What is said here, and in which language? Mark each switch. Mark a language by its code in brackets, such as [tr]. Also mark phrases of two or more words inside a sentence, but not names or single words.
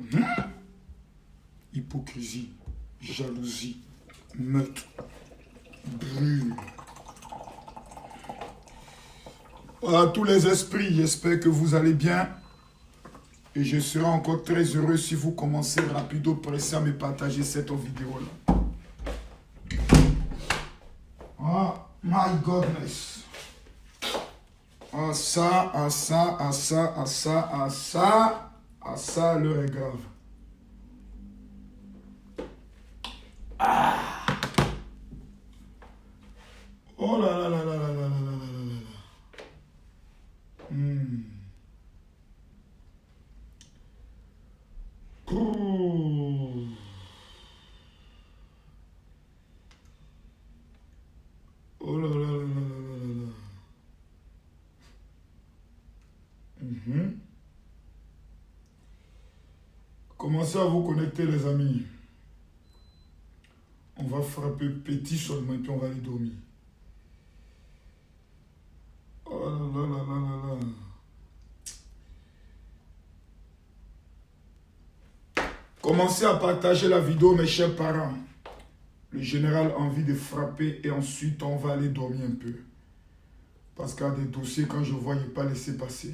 [fr] Hypocrisie, jalousie, meurtre, brûle. À tous les esprits, j'espère que vous allez bien. Et je serai encore très heureux si vous commencez rapido pressé à me partager cette vidéo-là. [en] Oh my goodness. [fr] Ah ça, ah ça, ah ça, ah ça, ah ça, ah ça, l'heure est grave. Ah. Oh là là là là là là là là là là. Oh là là là là là là là. Commencez à vous connecter les amis. On va frapper petit seulement et puis on va aller dormir. Oh là là là là là là. Commencez à partager la vidéo mes chers parents. Le général a envie de frapper et ensuite on va aller dormir un peu. Parce qu'il y a des dossiers quand je vois, il n'est pas laissé passer.